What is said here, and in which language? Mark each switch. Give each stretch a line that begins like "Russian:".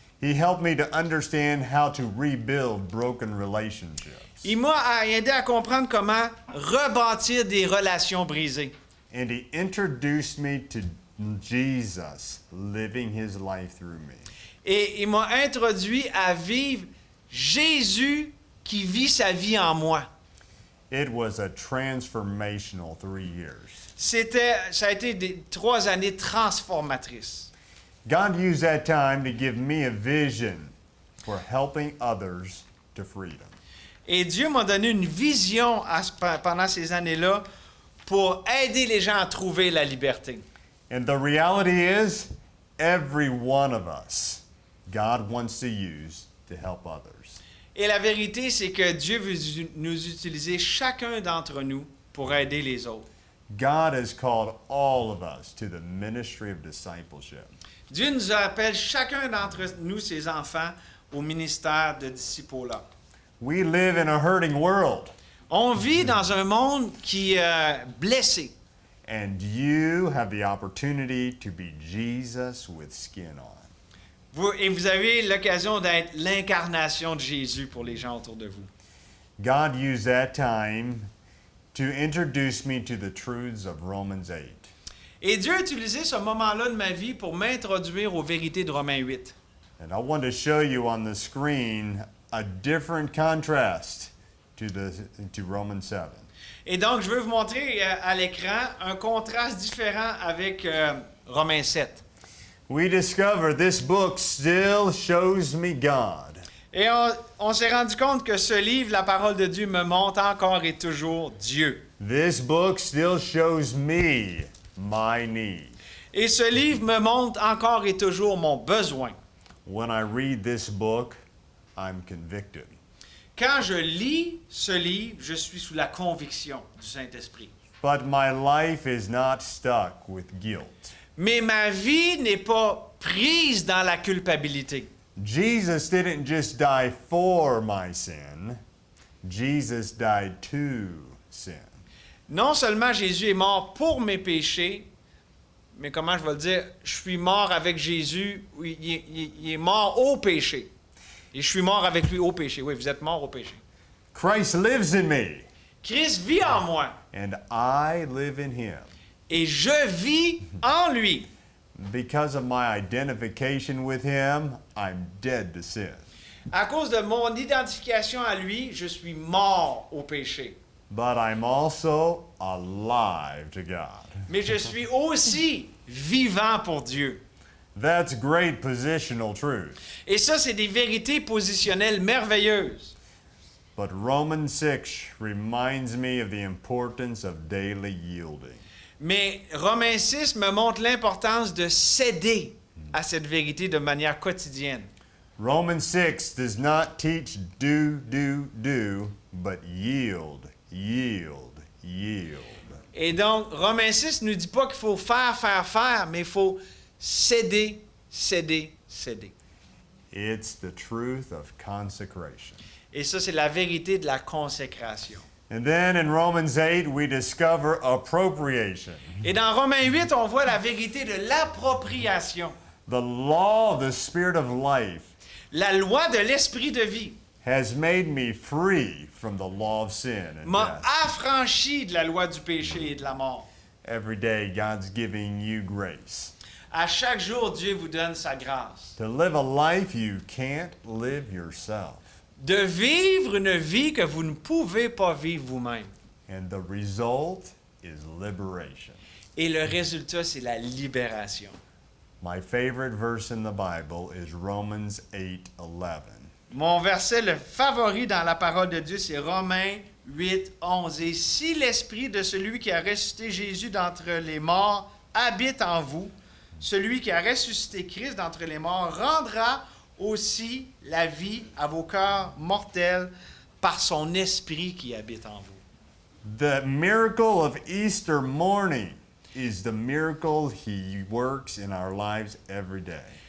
English: He helped me to understand how to rebuild broken relationships.
French: Il m'a aidé à comprendre comment rebâtir des relations brisées.
English: And he introduced me to Jesus living his life through me.
French: Et il m'a introduit à vivre Jésus qui vit sa vie en moi.
English: It was a transformational 3 years.
French: Ça a été des 3 années transformatrices.
English: God used that time to give me a vision for helping others to freedom.
French: Et Dieu m'a donné une vision pendant ces années-là pour aider les gens à trouver la liberté.
English: And the reality is, every one of us, God wants to use to help others.
French: Et la vérité, c'est que Dieu veut nous utiliser chacun d'entre nous pour aider les autres.
English: God has called all of us to the ministry of discipleship.
French: Dieu nous appelle chacun d'entre nous, ses enfants, au ministère de disciple-là.
English: We live in a hurting world,
French: On vit dans un monde qui est blessé.
English: and you have the opportunity to be Jesus with skin on.
French: Et vous avez l'occasion d'être l'incarnation de Jésus pour les gens autour de vous.
English: God used that time to introduce me to the truths of Romans 8.
French: Et Dieu a utilisé ce moment-là de ma vie pour m'introduire aux vérités de Romains 8.
English: And I want to show you on the screen a different contrast to Romans 7.
French: Et donc, je veux vous montrer à l'écran un contraste différent avec Romains 7.
English: We discover this book still shows me God.
French: Et on s'est rendu compte que ce livre, la parole de Dieu, me montre encore et toujours Dieu.
English: This book still shows me my need.
French: Et ce livre me montre encore et toujours mon besoin.
English: When I read this book, I'm convicted.
French: Quand je lis ce livre, je suis sous la conviction du Saint-Esprit.
English: But my life is not stuck with guilt.
French: Mais ma vie n'est pas prise dans la culpabilité.
English: Jesus didn't just die for my sin, Jesus died to sin.
French: Non seulement Jésus est mort pour mes péchés, mais comment je vais le dire, je suis mort avec Jésus, il est mort au péché. Et je suis mort avec lui au péché. Oui, vous êtes mort au péché.
English: Christ lives in me,
French: Christ vit en moi
English: and I live in him.
French: et je vis en lui.
English: Because of my identification with him, I'm dead to sin.
French: À cause de mon identification à lui, je suis mort au péché.
English: But I'm also alive to God.
French: Mais je suis aussi vivant pour Dieu.
English: That's great positional truth.
French: Et ça, c'est des vérités positionnelles merveilleuses.
English: But Romans 6 reminds me of the importance of daily yielding.
French: Mais Romains 6 me montre l'importance de céder à cette vérité de manière quotidienne.
English: Romans 6 does not teach do, but yield, yield, yield.
French: Et donc, Romains 6 ne nous dit pas qu'il faut faire, mais il faut céder, céder, céder.
English: It's the truth of consecration.
French: Et ça, c'est la vérité de la consécration.
English: And then in Romans 8, we discover appropriation.
French: Et dans Romains 8, on voit la vérité de l'appropriation.
English: The law of the Spirit of life
French: La loi de l'esprit de vie
English: has made me free from the law of sin and
French: m'a
English: death.
French: affranchi de la loi du péché et de la mort.
English: Every day, God's giving you grace
French: À chaque jour, Dieu vous donne sa grâce.
English: to live a life you can't live yourself.
French: De vivre une vie que vous ne pouvez pas vivre vous-même.
English: And the result is liberation.
French: Et le résultat, c'est la libération.
English: My favorite verse in the Bible is Romans 8:11.
French: Mon verset le favori dans la parole de Dieu, c'est Romains 8, 11. Et si l'esprit de celui qui a ressuscité Jésus d'entre les morts habite en vous, celui qui a ressuscité Christ d'entre les morts rendra aussi la vie à vos cœurs mortels par son esprit qui habite en vous.
English: The miracle of Easter morning is the miracle he works in our lives every day.